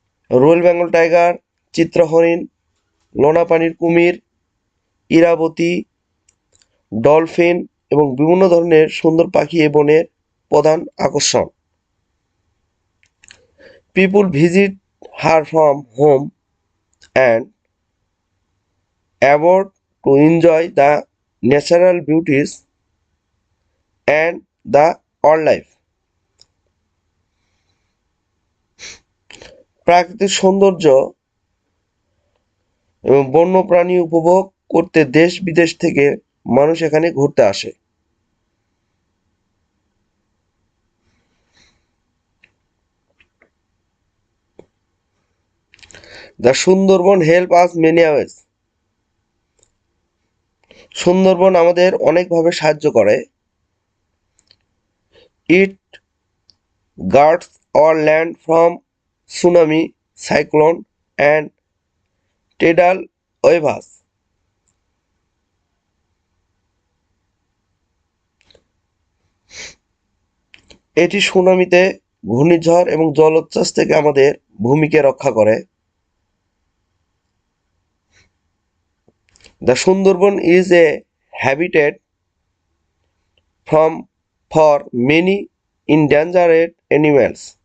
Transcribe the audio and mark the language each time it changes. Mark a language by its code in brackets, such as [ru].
[bn] Royal Bengal tiger, Chitra হরিণ, লোনাপানির কুমির, Irabati, dolphin এবং বিভিন্ন ধরনের সুন্দর পাখি এ বনের প্রধান আকর্ষণ। [en] People visit her from home and abroad to enjoy the natural beauties and the wildlife. [bn] প্রাকৃতিক সৌন্দর্য এবং বন্যপ্রাণী উপভোগ করতে দেশ বিদেশ থেকে মানুষ এখানে ঘুরতে আসে। [en] The Sundarban help us many ways. [bn] Sundarban আমাদের অনেকভাবে সাহায্য করে। [en] It guards our land from tsunami, cyclone and tidal waves. [bn] এটি সুনামিতে, ঘূর্ণিঝড় এবং জলোচ্ছ্বাস থেকে আমাদের ভূমিকে রক্ষা করে। [en] The Sundarban is a habitat for many endangered animals.